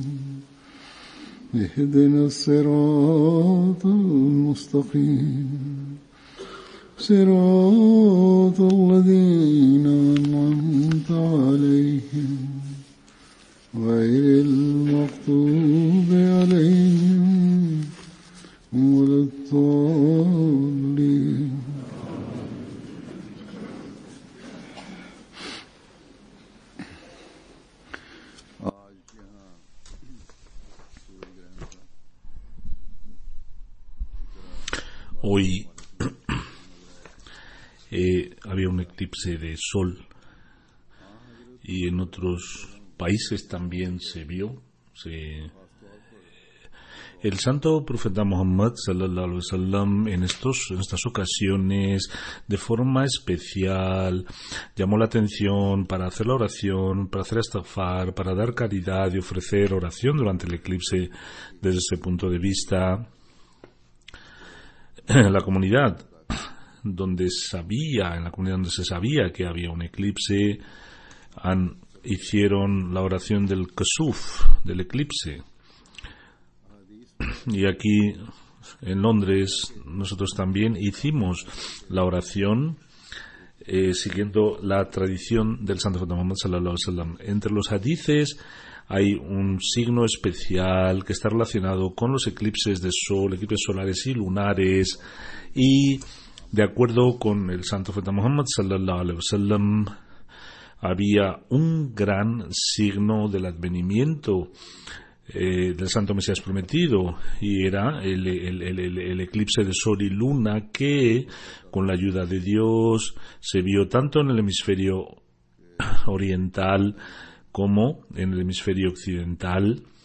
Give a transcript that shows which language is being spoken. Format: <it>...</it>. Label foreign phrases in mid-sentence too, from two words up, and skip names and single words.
<ar>اهدنا الصراط المستقيم صراط الذين أنعمت عليهم غير المغضوب عليهم ولا الضالين.</ar> <es>Hoy había un eclipse de sol y en otros países también se vio. El santo profeta Muhammad</es> <ar>صلى الله عليه وسلم</ar> <es>en estas ocasiones de forma especial llamó la atención para hacer la oración, para hacer istighfar, para dar caridad y ofrecer oración durante el eclipse. Desde ese punto de vista, en la comunidad donde se sabía que había un eclipse, hicieron la oración del Kusuf, del eclipse. Y aquí en Londres nosotros también hicimos la oración siguiendo la tradición del santo profeta Muhammad</es> <ar>صلى الله عليه وسلم.</ar> <es>Entre los hadices hay un signo especial que está relacionado con los eclipses de sol, eclipses solares y lunares, y de acuerdo con el santo profeta Muhammad</es> <ar>صلى الله عليه وسلم</ar> <es>había un gran signo del advenimiento del santo Mesías prometido, y era el eclipse de sol y luna que con la ayuda de Dios se vio tanto en el hemisferio oriental como en el hemisferio occidental.</es>